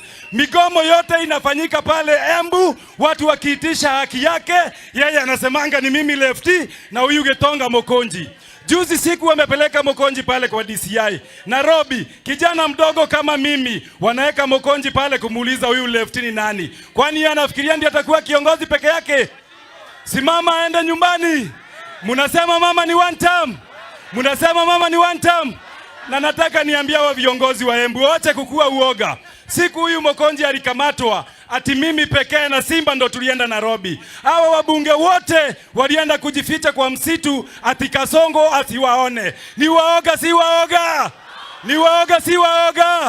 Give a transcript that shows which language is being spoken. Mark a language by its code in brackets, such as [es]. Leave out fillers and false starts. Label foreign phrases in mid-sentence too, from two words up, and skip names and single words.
[sw] Migomo yote inafanyika pale Embu, watu wakiitisha haki yake, yeye anasemanga ni mimi lefty na huyu Getonga Mokonji. Juzi siku wamepeleka Mokonji pale kwa DCI. Nairobi, kijana mdogo kama mimi, wanaweka Mokonji pale kumuuliza huyu lefty ni nani. Kwani anafikiria ndiye atakuwa kiongozi peke yake? Simama aende nyumbani. Munasema mama ni [en] one term. [sw] Munasema mama ni [en] one term. [sw] Na nataka niambia wa viongozi wa Embu wote kukua uoga. Siku huyu Mokonji alikamatwa, ati mimi pekee na Simba ndo tulienda Nairobi. Hawa wabunge wote walienda kujificha kwa msitu ati Kasongo asiwaone. Ni waoga si waoga? Ni waoga si waoga?